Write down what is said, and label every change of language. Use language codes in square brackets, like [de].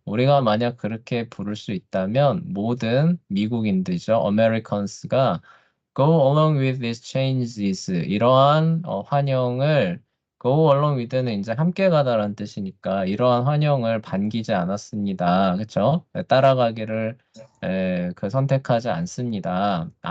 [ko] 우리가 만약 그렇게 부를 수 있다면 모든 미국인들이죠. [en] Americans가 go along with these changes. [ko] 이러한 환영을 [en] go along with [ko] 는 이제 함께 가다라는 뜻이니까 이러한 환영을 반기지 않았습니다. 그렇죠? 따라가기를 그 선택하지 않았습니다.